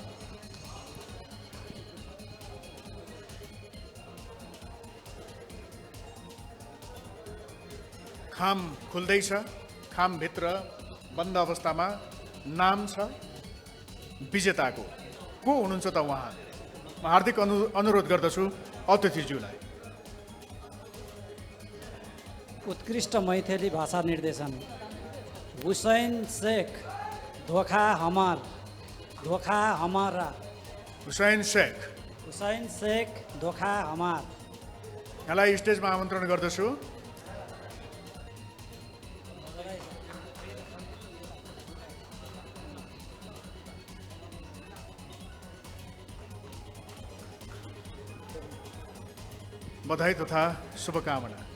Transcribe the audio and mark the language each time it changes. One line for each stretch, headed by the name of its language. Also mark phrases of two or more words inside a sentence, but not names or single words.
Nepali: खाम खुल्दैछ, खामभित्र बन्द अवस्थामा नाम छ विजेताको। को हुनुहुन्छ त उहाँ? म हार्दिक अनुरोध गर्दछु अतिथिज्यूलाई। उत्कृष्ट मैथिली भाषा निर्देशन हुसैन शेख, धोखा हमारा। हुसैन शेख, धोखा हमार। यहाँलाई स्टेजमा आमन्त्रण गर्दछु। बधाई तथा शुभकामना।